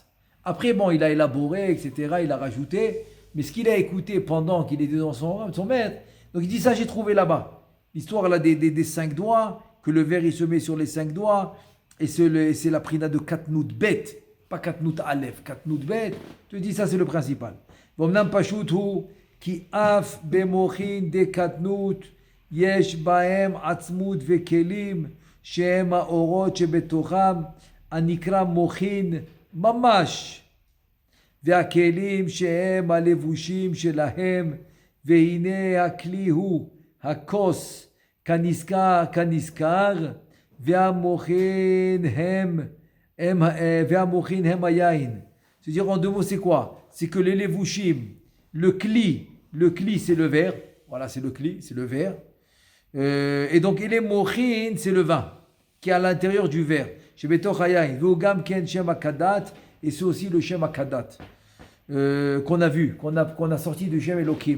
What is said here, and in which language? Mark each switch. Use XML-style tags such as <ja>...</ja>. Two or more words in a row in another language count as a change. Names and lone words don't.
<fr>Après, bon, il a élaboré, etc., il a rajouté, mais ce qu'il a écouté pendant qu'il était dans son maître, donc il dit ça, j'ai trouvé là-bas. L'histoire là des 5 doigts, que le verre il se met sur les 5 doigts, et c'est la prina de</fr> <he>קטנות ב,</he> <fr>pas</fr> <he>קטנות א, קטנות ב,</he> <fr>je te dis ça, c'est le principal.</fr> <he>ובאמת פשוטו, כי אף במוחין דקטנות, יש בהם עצמות וכלים, שהם האורות שבתוכם, הנקרא מוחין, ממש, והכלים שהם הלבושים שלהם, והנה הכלי הוא הכוס כנזכר, והמוחין הם היין.</he> <fr>C'est-à-dire en 2 mots c'est quoi? C'est que les levushim, le kli c'est le verre, voilà c'est le kli, c'est le verre, et donc et les mochin c'est le vin qui est à l'intérieur du verre. Et c'est aussi le Shem Akadat qu'on a vu, qu'on a sorti du Shem Elohim.</fr>